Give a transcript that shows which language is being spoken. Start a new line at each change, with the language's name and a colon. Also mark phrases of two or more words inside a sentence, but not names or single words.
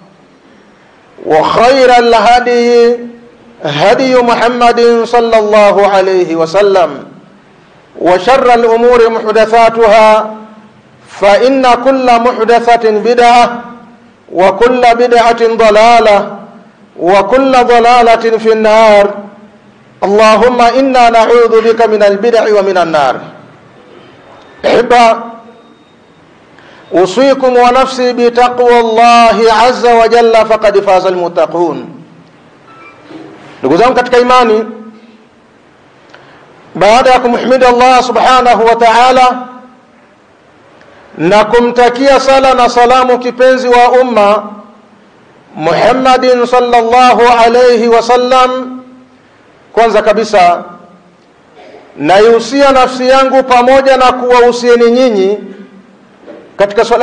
Arabic: وخير الهدي هدي محمد صلى الله عليه وسلم وشر الأمور محدثاتها فإن كل محدثة بدعة وكل بدعة ضلالة وكل ضلالة في النار اللهم إنا نعوذ بك من البدع ومن النار. أحبة أوصيكم ونفسي بتقوى الله عز وجل فقد فاز المتقون.
Swahili: Ndugu zangu katika imani, baada ya kumhimidi Allah
Arabic: سبحانه وتعالى
Swahili: na kumtakia sala na salamu kipenzi wa umma Muhammadin
Arabic: صلى الله عليه وسلم,
Swahili: kwanza kabisa naihusia nafsi yangu pamoja na kuwahusieni nyinyi katika swala